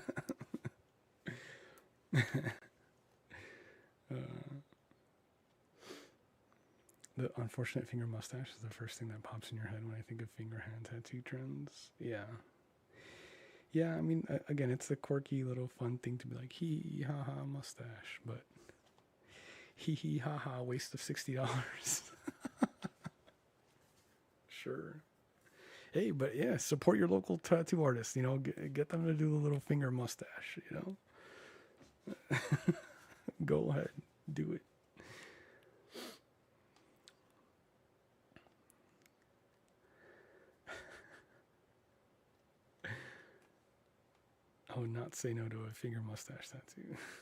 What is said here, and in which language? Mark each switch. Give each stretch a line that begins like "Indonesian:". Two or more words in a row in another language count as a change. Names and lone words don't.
English: The unfortunate finger mustache is the first thing that pops in your head when I think of finger hand tattoo trends. Yeah. Yeah, I mean, again, it's a quirky little fun thing to be like, hee hee ha ha mustache, but hee hee ha ha waste of $60. Sure. Hey, but yeah, support your local tattoo artist, get them to do the little finger mustache, Go ahead, do it. I would not say no to a finger mustache tattoo.